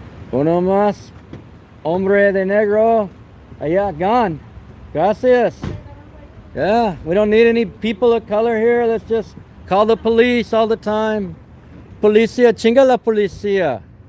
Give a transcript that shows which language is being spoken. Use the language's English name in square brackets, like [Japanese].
[Spanish] Uno más, hombre de negro, allá, gone. Gracias. [English] Yeah, we don't need any people of color here. Let's just call the police all the time. [Spanish] Policía, chinga la policía.